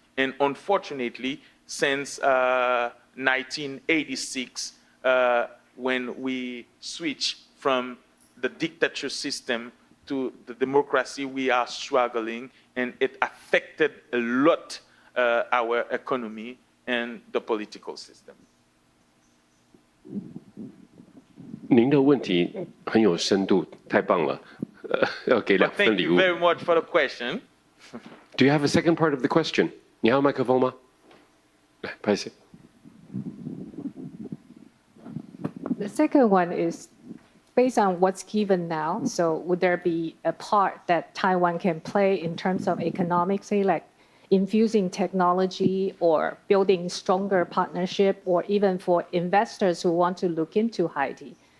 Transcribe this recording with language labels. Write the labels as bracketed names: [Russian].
[English] And unfortunately, since 1986, when we switched from the dictator system to the democracy, we are struggling, and it affected a lot our economy and the political system. [Chinese] 您的问题很有深度，太棒了，要给2份礼物。 [English] Thank you very much for the question. Do you have a second part of the question? [Chinese] 你还有麦克风吗？来，拍摄。 [English] The second one is based on what's given now. So would there be a part that Taiwan can play in terms of economic, say like infusing technology or building stronger partnership, or even for investors who want to look into Haiti?